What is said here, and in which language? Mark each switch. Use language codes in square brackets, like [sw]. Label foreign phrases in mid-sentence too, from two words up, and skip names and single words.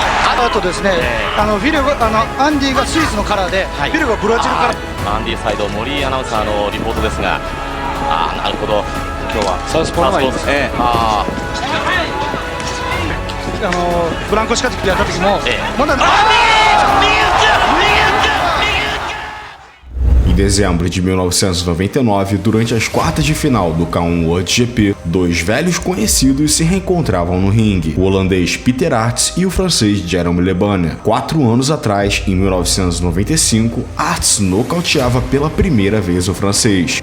[ja] あとですね、フィルアンディがスイスのカラーで、フィルがブラジルカラー。アンディサイド森井アナウンサーのリポートですが、なるほど、今日はサウスポーの方がいいですね。フランコシカティックやった時も、まだ [pt] Em dezembro de 1999, durante as quartas de final do K1 World GP, dois velhos conhecidos se reencontravam no ringue, o holandês Peter Aerts e o francês Jerome Le Banner. 4 anos atrás, em 1995, Aerts nocauteava pela primeira vez o francês.